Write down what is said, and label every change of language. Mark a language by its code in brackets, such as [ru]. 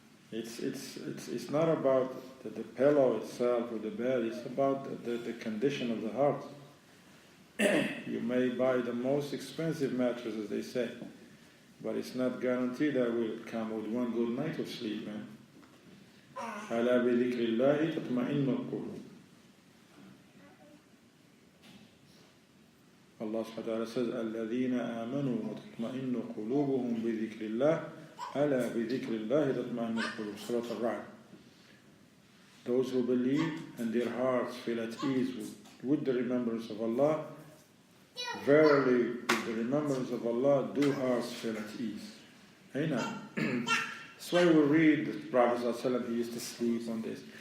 [en] It's not about the pillow itself or the bed, it's about the condition of the heart. You may buy the most expensive mattress, as they say, but it's not guaranteed that will come with one good night of sleep, man. [ar] ألا بذكر الله تطمئن القلوب. [en] Allah subhanahu wa ta'ala says [ar] الذين آمنوا وتطمئن قلوبهم بذكر الله ألا بذكر الله تطمئن القلوب. [en] Surah Al-Ra'd. Those who believe and their hearts feel at ease with the remembrance of Allah, verily with the remembrance of Allah do hearts feel at ease. Amen. That's why we read the Prophet ﷺ, he used to sleep on this.